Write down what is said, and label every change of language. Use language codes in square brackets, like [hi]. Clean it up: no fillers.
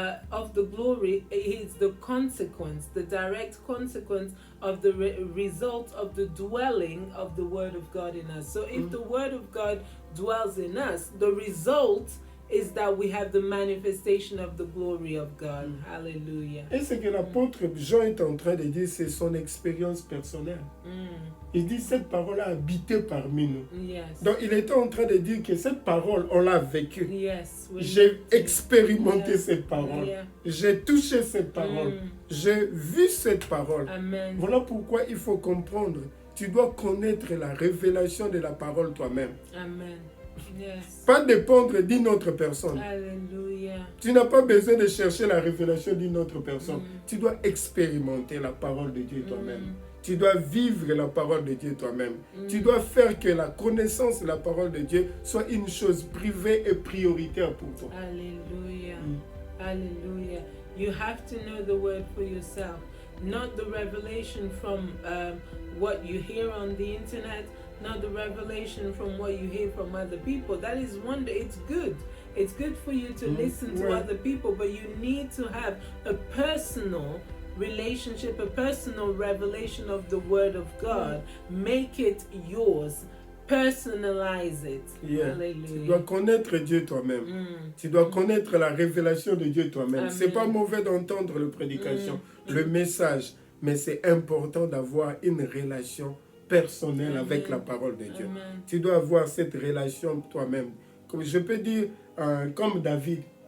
[en] of the glory is the consequence, the direct consequence of the result of the dwelling of the Word of God in us. So if the Word of God dwells in us, the result is that we have the manifestation of the glory of God. Hallelujah. [fr] Et ce que l'apôtre Jean est en train de dire, c'est son expérience personnelle. Il dit, cette parole a habité parmi nous. [en] Yes. [fr] Donc, il était en train de dire que cette parole, on l'a vécue. [en] Yes, [fr] J'ai expérimenté cette parole. [en] Yeah. [fr] J'ai touché cette parole. J'ai vu cette parole. Amen. Voilà pourquoi il faut comprendre. Tu dois connaître la révélation de la parole toi-même. [en] Amen. Yes. [fr] Pas dépendre d'une autre personne. Hallelujah. Tu n'as pas besoin de chercher la révélation d'une autre personne. Tu dois expérimenter la parole de Dieu toi-même. Tu dois vivre la parole de Dieu toi-même. Tu dois faire que la connaissance de la parole de Dieu soit une chose privée et prioritaire pour toi. Hallelujah. Hallelujah. [en] You have to know the word for yourself, not the revelation from what you hear on the internet, not the revelation from what you hear from other people. That is it's good. It's good for you to listen to other people, but you need to have a personal relationship, a personal revelation of the Word of God. Make it yours. Personalize it. Yeah. Hallelujah. [fr] Tu dois connaître Dieu toi-même. Tu dois connaître la révélation de Dieu toi-même. C'est pas mauvais d'entendre la prédication, le message, mais c'est important d'avoir une relation personnelle avec la parole de Dieu. Tu dois avoir cette relation toi-même. Comme je peux dire, comme David.